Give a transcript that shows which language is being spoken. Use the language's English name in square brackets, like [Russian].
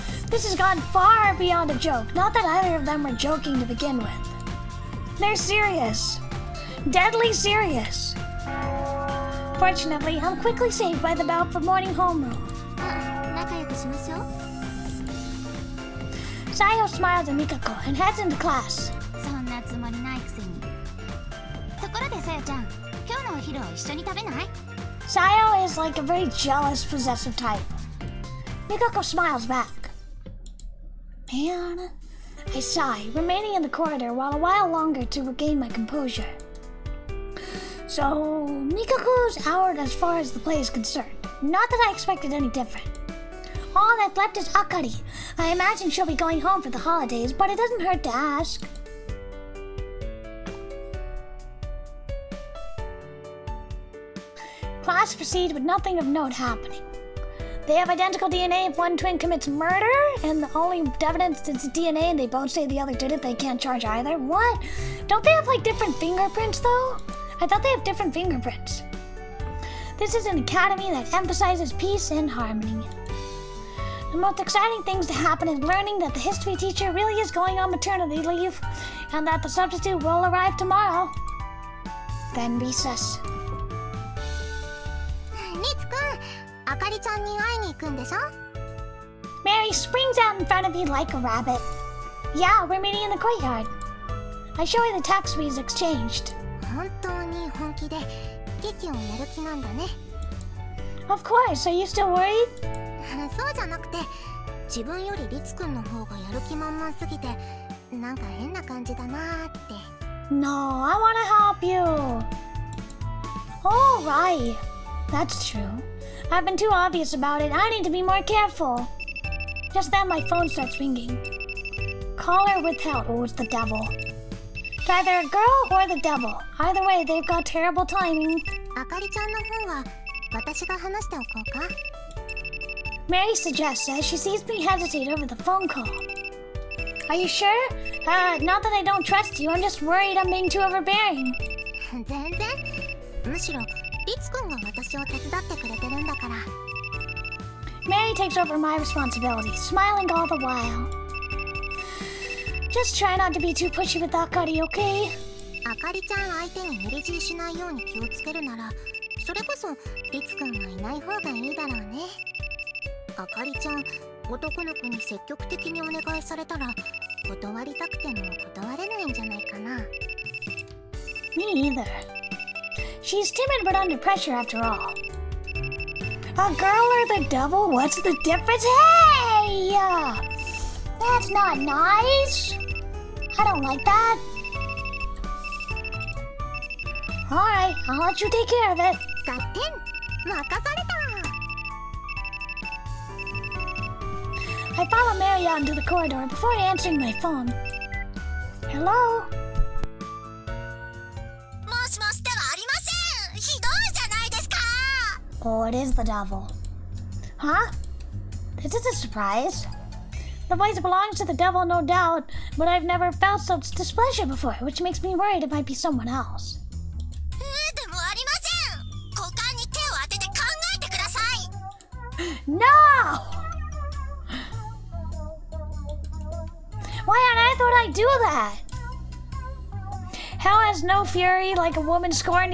[English] This has gone far beyond a joke. Not that either of them were joking to begin with. They're serious. Deadly serious. Fortunately, I'm quickly saved by the bout for morning homeroom. [Japanese] 仲良くしましょう。 [English] Sayo smiles at Mikako and heads into class. [Japanese] そんなつもりないくせに。ところでさよちゃん、今日のお昼を一緒に食べない？ [English] Sayo is like a very jealous, possessive type. Mikako smiles back. Man, I sigh, remaining in the corridor while a while longer to regain my composure. So, Mikako's out as far as the play is concerned. Not that I expected any different. All that's left is Akari. I imagine she'll be going home for the holidays, but it doesn't hurt to ask. Class proceeds with nothing of note happening. They have identical DNA if one twin commits murder, and the only evidence is DNA and they both say the other did it, they can't charge either. What? Don't they have like different fingerprints though? I thought they have different fingerprints. This is an academy that emphasizes peace and harmony. The most exciting things to happen is learning that the history teacher really is going on maternity leave, and that the substitute will arrive tomorrow. Then recess. [Japanese] リツくん、あかりちゃんに会いに行くんでしょ？ [English] Mary springs out in front of you like a rabbit. Yeah, we're meeting in the courtyard. I show her the text we've exchanged. [Japanese] 本当に本気で劇をやる気なんだね。 [English] Of course, are you still worried? [Japanese] そうじゃなくて、自分よりリツくんの方がやる気満々すぎてなんか変な感じだなーって。 [English] No, I want to help you. All right, that's true. I've been too obvious about it. I need to be more careful. Just then my phone starts ringing. Caller withheld. Oh, it's the devil. It's either a girl or the devil. Either way, they've got terrible timing. [Japanese] あかりちゃんの方は私が話しておこうか。 [English] Mary suggests as she sees me hesitate over the phone call. Are you sure? Not that I don't trust you. I'm just worried I'm being too overbearing. [Japanese] 全然。むしろリツくんが私を手伝ってくれてるんだから。 [English] Mary takes over my responsibility, smiling all the while. Just try not to be too pushy with Akari, okay? [Japanese] あかりちゃん相手に無理強いしないように気をつけるなら、それこそリツくんがいない方がいいだろうね。あかりちゃん、男の子に積極的にお願いされたら断りたくても断れないんじゃないかな。 [English] Me either. She's timid but under pressure after all. A girl or the devil? What's the difference? Hey! That's not nice. I don't like that. Alright, I'll let you take care of it. [Japanese] ガッテン、任された。 [English] I follow Mary out into the corridor before answering my phone. Hello? [Japanese] もしもしではありません。ひどいじゃないですか。 [English] Oh, it is the devil. Huh? This is a surprise. The voice belongs to the devil, no doubt, but I've never felt such displeasure before, which makes me worried it might be someone else. [Japanese] でもありません。股間に手を当てて考えてください。 [English] No! Why on earth would I do that? Hell has no fury like a woman scorned.